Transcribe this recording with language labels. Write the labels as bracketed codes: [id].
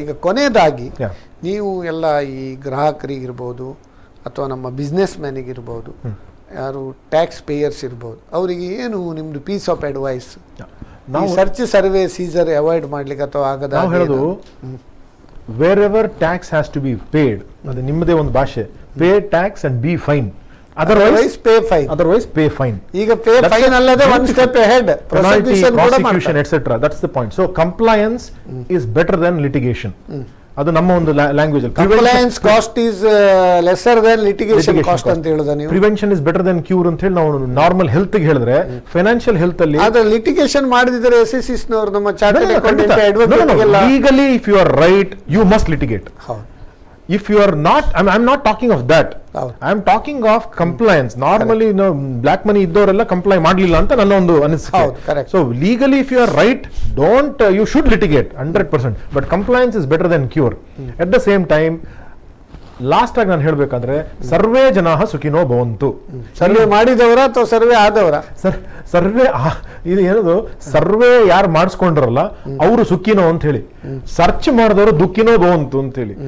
[kn] ಈಗ ಕೊನೆಯದಾಗಿ ನೀವು ಎಲ್ಲ ಈ ಗ್ರಾಹಕರಿಗಿರ್ಬೋದು ಅಥವಾ ನಮ್ಮ ಬಿಸ್ನೆಸ್ ಮ್ಯಾನಿಗಿರ್ಬೋದು, ಯಾರು ಟ್ಯಾಕ್ಸ್ ಪೇಯರ್ಸ್ ಇರ್ಬೋದು, ಅವರಿಗೆ ಏನು ನಿಮ್ದು ಪೀಸ್ ಆಫ್ ಅಡ್ವೈಸ್? ನಾವು ಸರ್ಚ್ ಸರ್ವೆ ಸೀಸರ್ ಅವಾಯ್ಡ್ ಮಾಡ್ಲಿಕ್ಕೆ ಅಥವಾ ಆಗದ [en] ಹೇಳೋದು, wherever tax has to be paid, [kn] ಅದು ನಿಮ್ಮದೇ ಒಂದು ಭಾಷೆ, [en] Pay tax and be fine, otherwise pay fine. ಈಗ pay fine ಅಲ್ಲದೆ one step ahead, prosecution etc. That's the point. So compliance is better than litigation. [kn] ಅದು ನಮ್ಮ ಒಂದು language ಅಲ್ಲಿ [en] compliance cost is lesser than litigation cost [kn] ಅಂತ ಹೇಳೋದು ನೀವು. [en] prevention is better than cure [kn] ಅಂತ ಹೇಳಿ ನಾವು ನಾರ್ಮಲ್ ಹೆಲ್ತ್ ಗೆ ಹೇಳಿದ್ರೆ, ಫೈನಾನ್ಷಿಯಲ್ ಹೆಲ್ತ್ ಅಲ್ಲಿ ಅದು ಲಿಟಿಗೇಷನ್ ಮಾಡಿದ್ರೆ SSCs ನವರು ನಮ್ಮ ಚಾರ್ಟರ್ಡ್ ಅಕೌಂಟೆಂಟ್ ಅಡ್ವೊಕೇಟ್ ಎಲ್ಲ [en] Legally if you are right you must litigate. If you are not, I'm not talking of that. I'm talking of compliance. Normally, black money [kn] iddoreಲ್ಲ comply ಮಾಡಲಿಲ್ಲ ಅಂತ ನನ್ನ ಒಂದು ಅನಿಸಿಕೆ. [en] So legally, if you are right, you should litigate 100%. But compliance is better than cure. At the same time, [kn] last ಆಗಿ ನಾನು ಹೇಳ್ಬೇಕಂದ್ರೆ, [sa] ಸರ್ವೇ ಜನಾಃ ಸುಖಿನೋ ಭವಂತು. [kn] ಸರ್ವೆ ಮಾಡಿದವರ ಅಥವಾ ಸರ್ವೆ ಆದವರ? ಸರ್ವೆ ಇದು ಏನದು, ಸರ್ವೆ ಯಾರು ಮಾಡಿಸ್ಕೊಂಡ್ರಲ್ಲ ಅವರು ಸುಖಿನೋ ಅಂತ ಹೇಳಿ, ಸರ್ಚ್ ಮಾಡಿದವರು ದುಃಖಿನೋ ಭವಂತು ಅಂತ ಹೇಳಿ.